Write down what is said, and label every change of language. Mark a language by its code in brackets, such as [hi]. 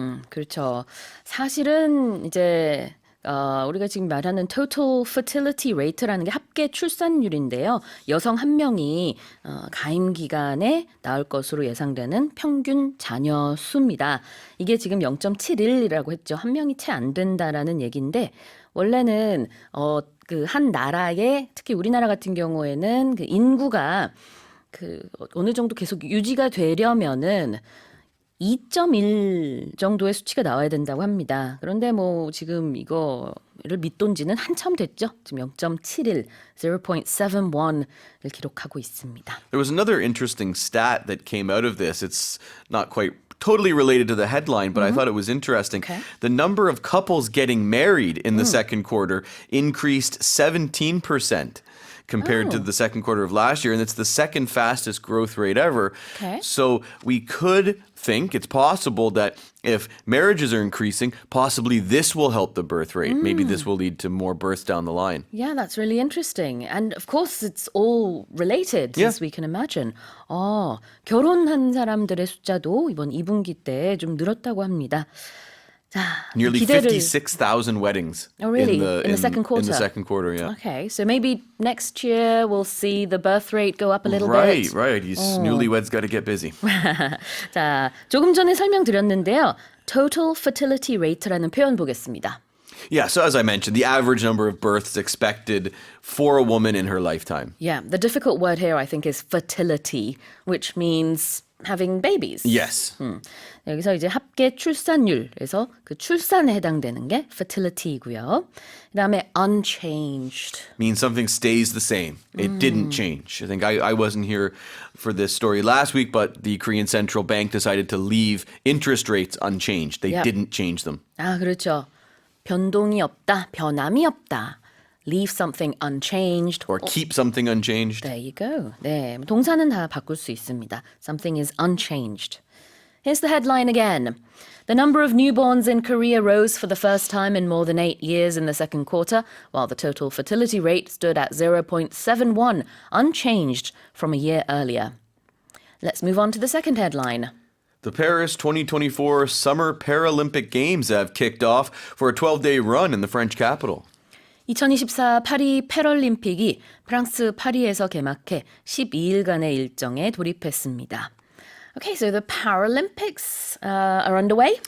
[ko] 그렇죠. 사실은 이제 우리가 지금 말하는 [en] total fertility rate [ko] 라는 게 합계 출산율인데요. 여성 한 명이 가임 기간에 낳을 것으로 예상되는 평균 자녀 수입니다. 이게 지금 0.71이라고 했죠. 한 명이 채 안 된다라는 얘기인데 원래는 그 한 나라에 특히 우리나라 같은 경우에는 그 인구가 그 어느 정도 계속 유지가 되려면은 2.1 정도의 수치가 나와야 된다고 합니다. 그런데 뭐 지금 이거를 믿돈 지는 한참 됐죠. 지금 0.71, 0.71을 기록하고 있습니다. [en] There was another interesting stat that came out of this. It's not quite totally related to the headline, but I thought it was interesting. Okay. The number of couples getting married in the second quarter increased 17% compared to the second quarter of last year, and it's the second fastest growth rate ever. Okay. So we could think it's possible that if marriages are increasing, possibly this will help the birth rate. Maybe this will lead to more births down the line. Yeah, that's really interesting. And of course, it's all related, Yeah. as we can imagine. [ko] 결혼한 사람들의 숫자도 이번 2분기 때 좀 늘었다고 합니다. 자, [en] Nearly [ko] 기대를... [en] 56,000 weddings. Oh, really? In the second quarter? In the second quarter, yeah. Okay, so maybe next year we'll see the birth rate go up a little Right, bit. right. These newlyweds got to get busy. [ko] 자, 조금 전에 설명드렸는데요. [en] Total fertility rate [ko] 라는 표현 보겠습니다. [en] Yeah, so as I mentioned, the average number of births expected for a woman in her lifetime. Yeah, the difficult word here I think is fertility, which means having babies. Yes. [ko] 여기서 이제 합계 출산율에서 그 출산에 해당되는 게 fertility이고요. 그다음에 [en] unchanged. Means something stays the same. It didn't change. I think I wasn't here for this story last week, but the Korean Central Bank decided to leave interest rates unchanged. They Yep. didn't change them. [ko] 아, 그렇죠. 변동이 없다, 변함이 없다. [en] Leave something unchanged. Or keep something unchanged. There you go. [ko] 네, 동사는 다 바꿀 수 있습니다. [en] Something is unchanged. Here's the headline again. The number of newborns in Korea rose for the first time in more than 8 years in the second quarter, while the total fertility rate stood at 0.71, unchanged from a year earlier. Let's move on to the second headline. The Paris 2024 Summer Paralympic Games have kicked off for a 12-day run in the French capital. [ko] 2024 파리 패럴림픽이 프랑스 파리에서 개막해 12일간의 일정에 돌입했습니다. [en] Okay, so the Paralympics are underway.